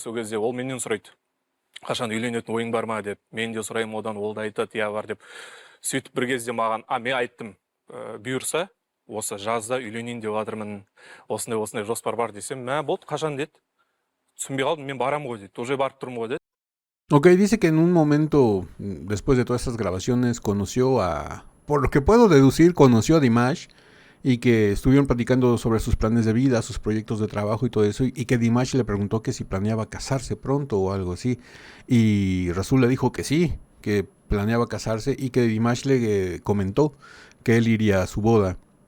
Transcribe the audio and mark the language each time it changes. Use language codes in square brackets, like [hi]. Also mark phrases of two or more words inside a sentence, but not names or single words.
[kk] Сол кезде ол менен сұрайды. Қашан үйленетін ойың бар ма деп. Мен де сұраймын, одан ол да айтады, иә бар деп. Сөйтіп бір кезде маған, мен айттым, бұйырса, осы жазда үйленейін деп жатырмын, осындай жоспар бар десем, болды, қашан деді. Түсінбей қалдым, мен барамын ғой деді, уже барып тұрмын ғой деді. [es] Ok, dice que en un momento, después de todas estas grabaciones, conoció a, por lo que puedo deducir, conoció a Dimash y que estuvieron platicando sobre sus planes de vida, sus proyectos de trabajo y todo eso, y que Dimash le preguntó que si planeaba casarse pronto o algo así, y Rasul le dijo que sí, que planeaba casarse, y que Dimash le comentó que él iría a su boda.